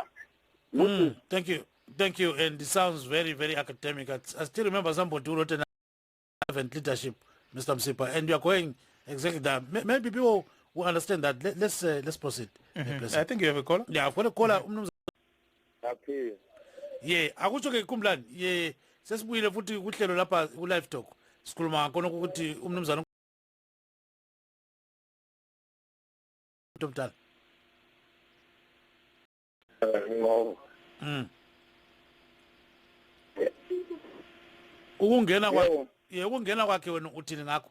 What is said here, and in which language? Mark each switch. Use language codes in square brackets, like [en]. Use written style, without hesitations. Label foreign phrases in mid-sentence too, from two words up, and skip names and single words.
[en] Thank you. Thank you. And it sounds very, very academic. I still remember somebody who wrote an servant leadership, Mr. Msipa, and you are going exactly that. Maybe people will understand that. Let's proceed. I think you have a caller. Yeah, I've got a caller. Happy. Yeah, [nd] akutsho ke Kumlani. Yeah, sesibuyile futhi kuhlelo lapha ku [en] live talk. [nd] Sikhuluma khona ukuthi umnumzana Mdala. [en] No. [nd] Ukungena kwakhe, ukungena kwakhe wena uthini ngakho?